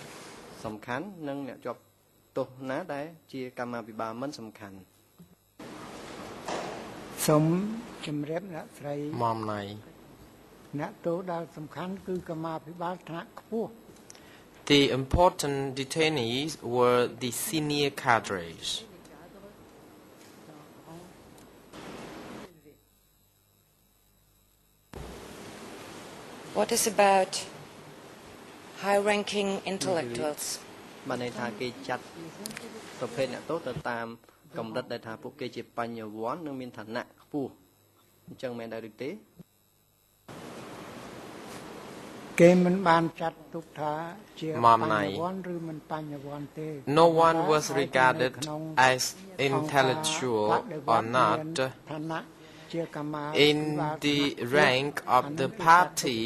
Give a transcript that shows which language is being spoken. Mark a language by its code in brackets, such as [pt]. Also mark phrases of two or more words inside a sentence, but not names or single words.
[en] Mom Nai, the important detainees were the senior cadres. What is about high-ranking intellectuals? [km] បានន័យថាគេចាត់ប្រភេទអ្នកទោសទៅតាមកម្រិតដែលថាពួកគេជាបញ្ញវន្តនិងមានឋានៈខ្ពស់អញ្ចឹងមែនដែរឬទេ [en] Mom Nai, no one was regarded as intellectual or not in the rank of the party.